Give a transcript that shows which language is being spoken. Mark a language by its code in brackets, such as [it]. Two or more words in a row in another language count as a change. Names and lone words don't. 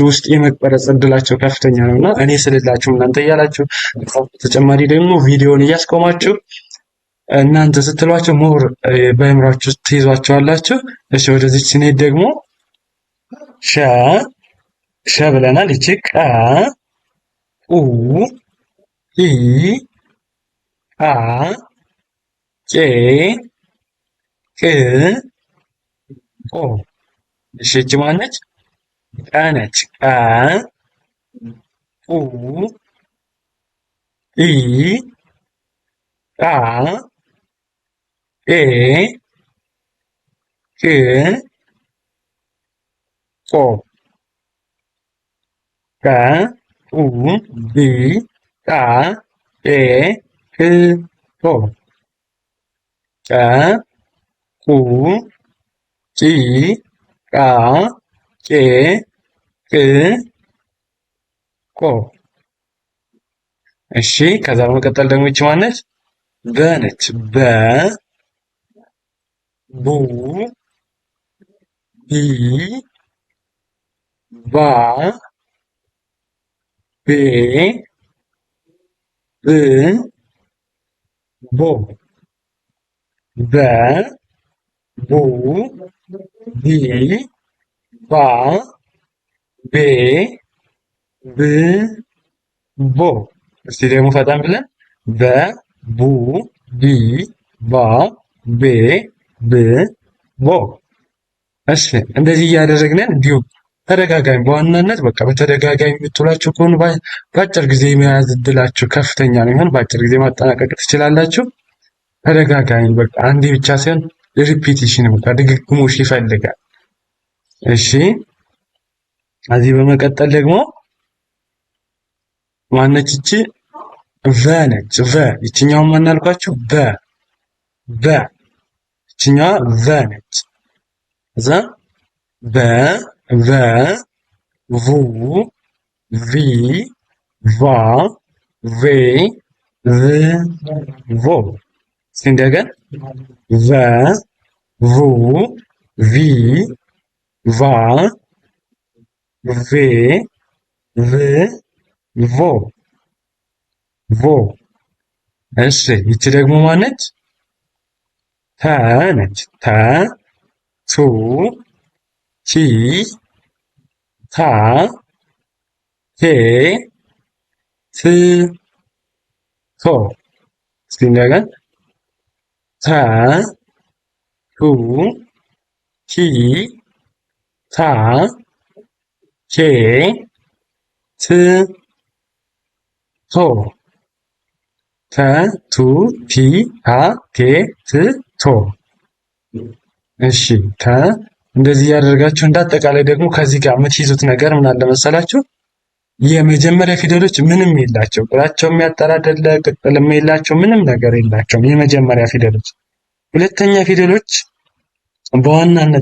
[am] ውስጥ የመቀረጽ እድላቸው ከፍተኛ ነው እና እኔ ስልላችሁ እናንተ እያላችሁ ተጨማሪ ደግሞ ቪዲዮውን እያስቆማችሁ እናንተ ስትሏቸው ሞር በአእምሯችሁ ውስጥ ትይዟቸዋላችሁ። እሺ ወደዚህ ስንሄድ ደግሞ ሸ ሸ ብለናል። ይቺ ቀ ኡ ኢ ቃ ቄ ቅ ቆ። እሺ ይቺ ማነች? ቀ ነች። ቀ ኡ ኢ ቃ ቄ ቅ ቆ። ቀ ኡ ኢ ቃ ቄ ቅ ቆ። ቀ ኡ ጪ ቃ ቄ ቅ ቆ። እሺ ከዛ በመቀጠል ደግሞ ይቺ ማነች? በ ነች። በ ቡ ቢ ባ ቤ ብ ቦ። በ ቡ ቢ ባ ቤ ብ ቦ። እስቲ ደግሞ ፈጠን ብለን በ ቡ ቢ ባ ቤ ብ ቦ። እሺ እንደዚህ እያደረግን እንዲሁም ተደጋጋሚ በዋናነት በቃ በተደጋጋሚ የምትውላችሁ ከሆኑ በአጭር ጊዜ የመያዝ እድላችሁ ከፍተኛ ነው የሚሆን። በአጭር ጊዜ ማጠናቀቅ ትችላላችሁ። ተደጋጋሚ በቃ አንዴ ብቻ ሳይሆን ሪፒቲሽን በቃ ድግግሞሽ ይፈልጋል። እሺ ከዚህ በመቀጠል ደግሞ ማነች? ይቺ ቨ ነች። ቨ ይችኛውን ማናልኳችሁ? በ በ ይችኛዋ ቨ ነች። እዛ በ ቨ ቡ ቪ ቫ ቬ ቭ ቮ። እንደገና ቨ ቡ ቪ ቫ ቬ ቭ ቮ ቮ። እሺ ይቺ ደግሞ ማነች? ተ ነች። ተ ቱ ቲ ታ ቴ ት ቶ። እስኪ እንደገና ተ ቱ ቲ ታ ኬ ት ቶ። ተ ቱ ቲ ታ ቴ ት ቶ። እሺ እንደዚህ ያደርጋችሁ። እንዳጠቃላይ ደግሞ ከዚህ ጋር የምትይዙት ነገር ምን አለ መሰላችሁ? የመጀመሪያ ፊደሎች ምንም የላቸው፣ ቁጥራቸው የሚያጠራደለ ቅጥልም የላቸው፣ ምንም ነገር የላቸውም የመጀመሪያ ፊደሎች። ሁለተኛ ፊደሎች በዋናነት